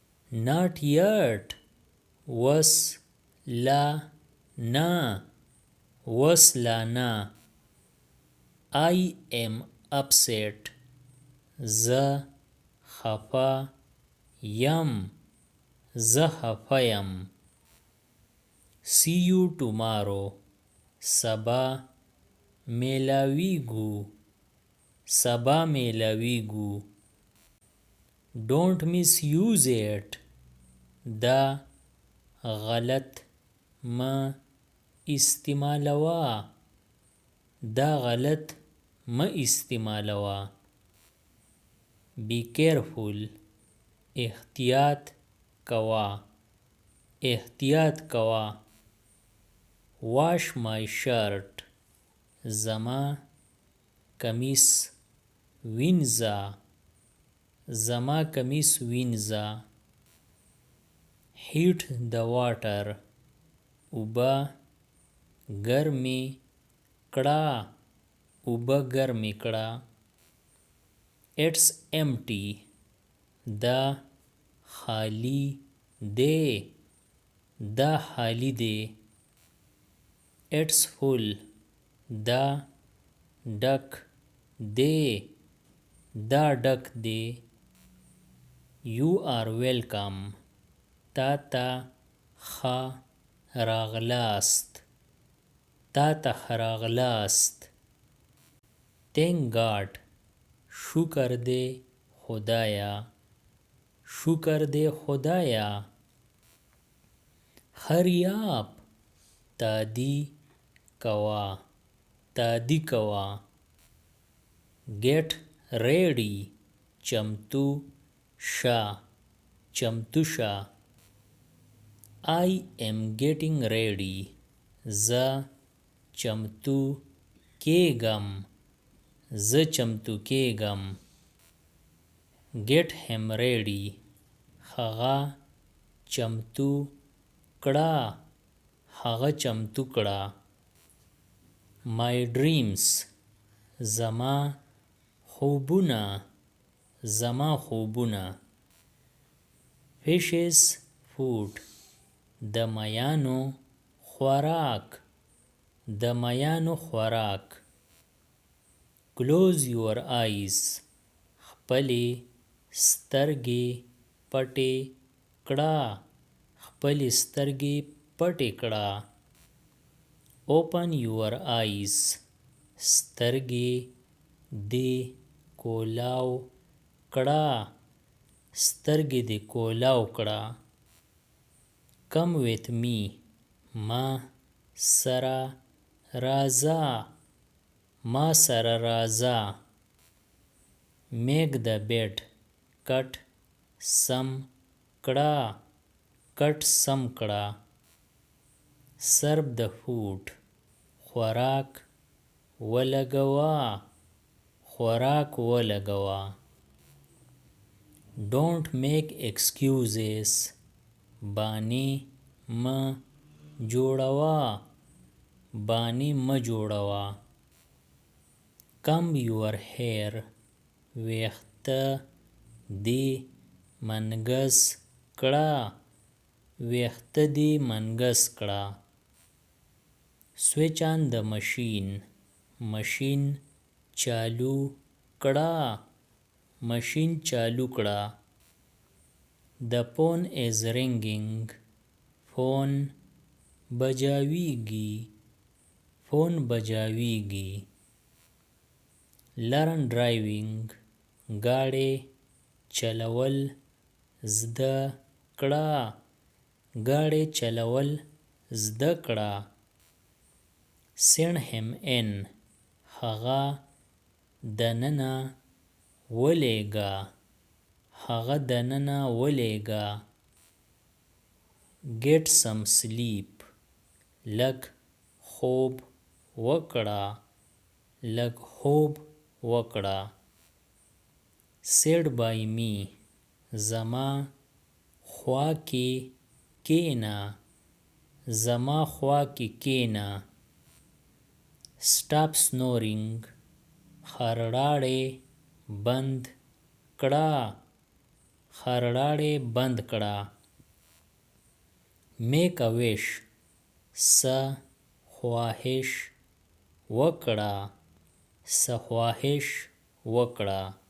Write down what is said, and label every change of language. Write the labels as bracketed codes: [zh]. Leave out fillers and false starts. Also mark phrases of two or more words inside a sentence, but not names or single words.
[en] not yet. [ps] وس لا نا وس لا نا. [en] I am upset. [ps] زه خفه یم زه خفه یم. [en] See you tomorrow. [ps] سبا میلاویږو سبا میلاویږو. [en] Don't misuse it. [ps] دا غلط مه استعمالوه دا غلط مه استعمالوه. [en] Be careful. [ps] احتیاط کوه احتیاط کوه. [en] Wash my shirt. [ps] زما کمیس وینځه زما کمیس وینځه. [en] Heat the water. [ps] اوبه ګرمې کړه اوبه ګرمې کړه. [en] It's empty. [ps] دا خالی دی دا خالی دی. [en] It's full. [ps] دا ډک دی دا ډک دی. [en] You are welcome. [ps] تا ته ښه راغلاست تا ته ښه راغلاست. [en] Thank God. [ps] شکر دی خدایا شکر دی خدایا. [en] Hurry up. [ps] تادی کوه تادی کوه. [en] Get ready. [ps] چمتو شه چمتو شه. [en] I am getting ready. [ps] زه چمتو کېږم زه چمتو کېږم. [en] Get him ready. [ps] هغه چمتو کړه هغه چمتو کړه. [en] My dreams. [ps] زما خوبونه زما خوبونه. [en] Fishes food. [ps] د مایانو خوراک د مایانو خوراک. [en] Close your eyes. [ps] خپلې سترګې پټې کړه خپلې سترګې پټې کړه. [en] Open your eyes. [ps] سترګې دې کولاو کړه سترګې دې کولاو کړه. [en] Come with me. [ps] ما سره راځه ما سره راځه. [en] Make the bed. [ps] کټ سم کړه کټ سم کړه. [en] Serve the food. [ps] خوراک ولګوه خوراک ولګوه. [en] Don't make excuses. [ps] بانې مه جوړوه بانې مه جوړوه. [en] Comb your hair. [ps] ویښته دې منګس کړه ویښته دې منګس کړه. [en] Switch on the machine. [ps] ماشین چالو کړه ماشین چالو کړه. [en] The phone is ringing. [ps] فون بجاویږي فون بجاویږي. [en] Learn driving. [ps] ګاډی چلول زده کړه ګاډی چلول زده کړه. [en] Send him in. [ps] هغه دننه ولېږه هغه دننه ولېږه. [en] Get some sleep. [ps] لږ خوب وکړه لږ خوب وکړه. [en] Sit by me. [ps] زما خوا کې کېنه زما خوا کې کېنه. [en] Stop snoring. [ps] خرړاړې بند کړه خرړاړې بند کړه. [en] make a wish [ps] څه خواهش وکړه. څه خواهش وکړه.